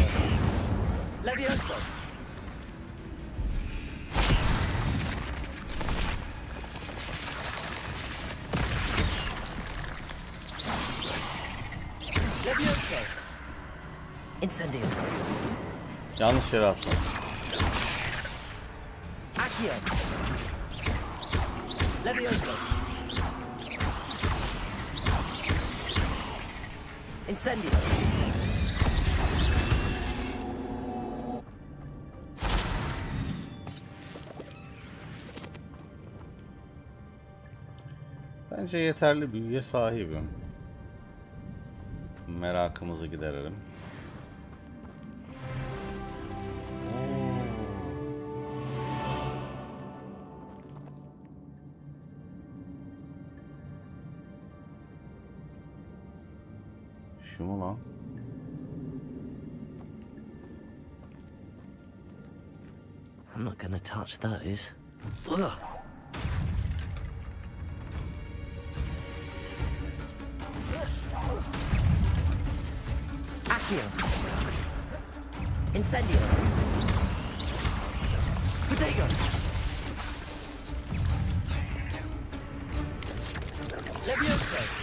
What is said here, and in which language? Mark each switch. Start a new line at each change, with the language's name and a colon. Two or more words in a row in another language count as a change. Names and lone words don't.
Turkish: Levioso. Levioso. Incendio. Yanlış yere attım. Accio. Levioso. Incendio. Bence yeterli büyüye sahibim. Merakımızı giderelim. Şu mu lan?
English: I'm not gonna touch those. Ugh.
Turkish: Accio. Incendio. Protego. Levioso.